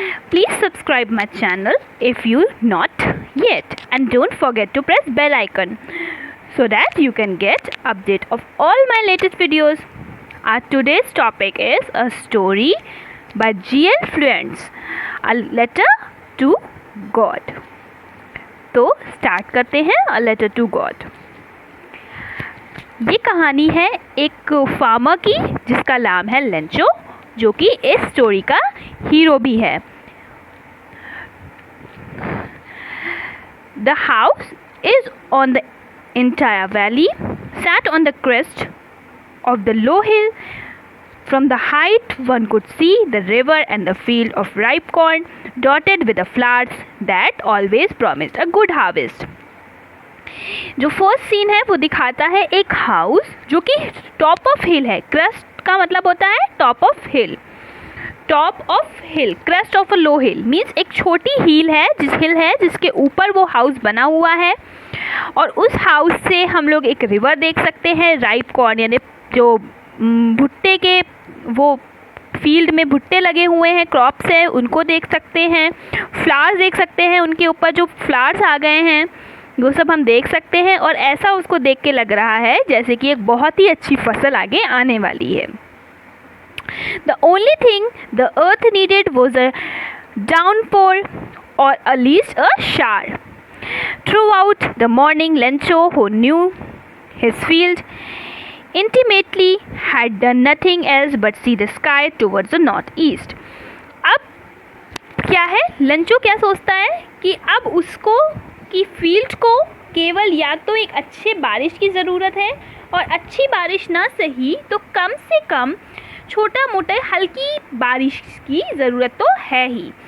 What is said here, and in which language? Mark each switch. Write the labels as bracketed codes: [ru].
[en] Please subscribe my channel if you not yet, and don't forget to press bell icon so that you can get update of all my latest videos. Our today's topic is a story by G.L. Fluents, A Letter to God. [hi] तो start करते हैं A Letter to God. ये कहानी है एक farmer की जिसका नाम है लेंचो, जो कि इस स्टोरी का हीरो भी है. [en] The house is on the entire valley, sat on the crest of the low hill. From the height one could see the river and the field of ripe corn dotted with the flowers that always promised a good harvest. [hi] जो first scene है वो दिखाता है एक house जो कि top of हिल है. Crust का मतलब होता है top of hill. Top of hill, crust of a low hill means एक छोटी हिल है जिसके ऊपर वो हाउस बना हुआ है. और उस हाउस से हम लोग एक रिवर देख सकते हैं. राइप कॉर्न यानी जो भुट्टे के वो फील्ड में भुट्टे लगे हुए हैं, क्रॉप्स हैं, उनको देख सकते हैं. फ्लावर्स देख सकते हैं, उनके ऊपर जो फ्लावर्स आ गए हैं वो सब हम देख सकते हैं. और ऐसा उसको देख के लग रहा है जैसे कि एक बहुत ही अच्छी फसल आगे आने वाली है. [en] The only thing the earth needed was a downpour or at least a shower. Throughout the morning, Lencho, who knew his field intimately, had done nothing else but see the sky towards the northeast. [hi] अब क्या है, Lencho क्या सोचता है कि अब उसको कि फील्ड को केवल या तो एक अच्छे बारिश की ज़रूरत है, और अच्छी बारिश ना सही तो कम से कम छोटा मोटा हल्की बारिश की ज़रूरत तो है ही.